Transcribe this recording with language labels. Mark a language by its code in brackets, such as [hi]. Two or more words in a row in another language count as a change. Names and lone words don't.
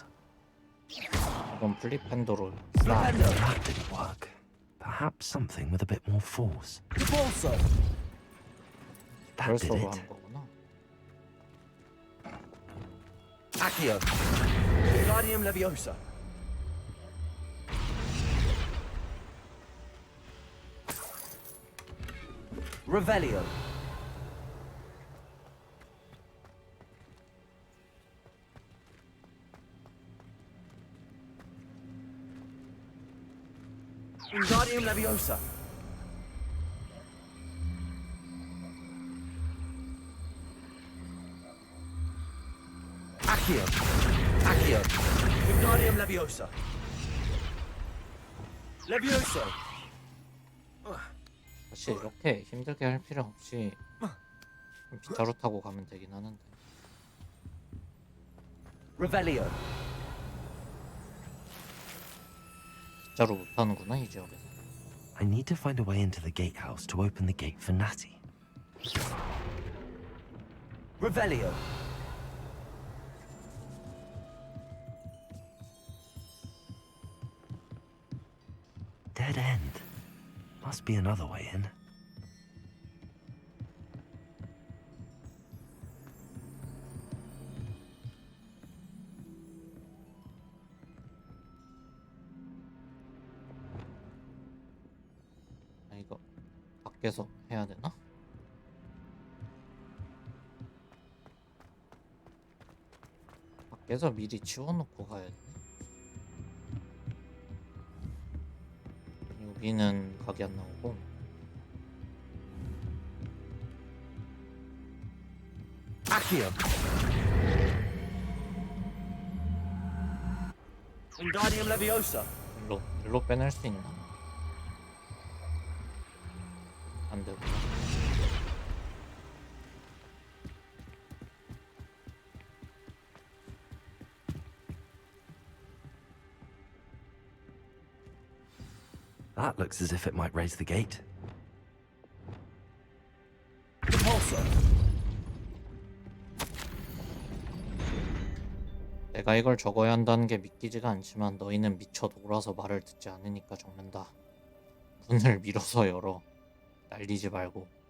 [ko] 이건 플립핸도로. [en] That didn't work. Perhaps something with a bit more force. That did [ko] 벌써로 [en] it. [ko] 한 거구나. [en] Accio. Guardium Leviosa. Revelio. Guardium Leviosa. Accio. Guardium Leviosa. Levioso. [ko] 사실 이렇게 힘들게 할 필요 없이 빗자루 타고 가면 되긴 하는데. [en] Revelio. [ko] 빗자루 못 타는구나 이 지역에서. [en] I need to find a way into the gatehouse to open the gate for Natty. Revelio. Dead end. Must be another way in. [ko] 아, 이거 밖에서 해야 되나? 밖에서 미리 치워놓고 가야 돼. 여기는 각이 안 나오고. [en] Accio. Guardium Leviosa. [ko] 일로 빼낼 수 있나? 안 되구나. [en] That looks as if it might raise the gate. [ko] 내가 이걸 적어야 한다는 게 믿기지가 않지만 너희는 미쳐 놀아서 말을 듣지 않으니까 적는다. 문을 밀어서 열어. 날리지 말고.